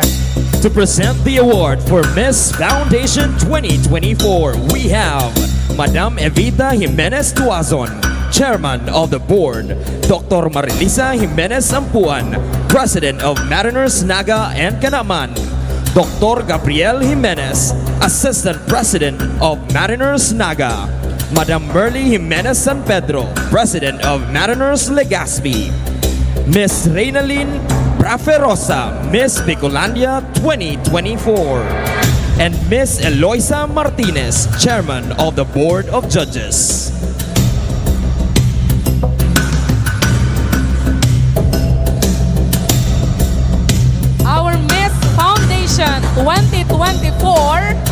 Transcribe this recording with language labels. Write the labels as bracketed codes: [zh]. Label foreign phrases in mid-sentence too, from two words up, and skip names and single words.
[en] To present the award for Miss Foundation 2024, we have Madam Evita Jimenez Tuazon, Chairman of the Board, Dr. Marilisa Jimenez Ampuan, President of Mariners Naga and Kanaman, Dr. Gabriel Jimenez, Assistant President of Mariners Naga, Madam Merly Jimenez San Pedro, President of Mariners Legazpi, Miss Reynalyn Braferosa, Miss Bicolandia 2024, and Miss Eloisa Martinez, Chairman of the Board of Judges. Our Miss Foundation 2024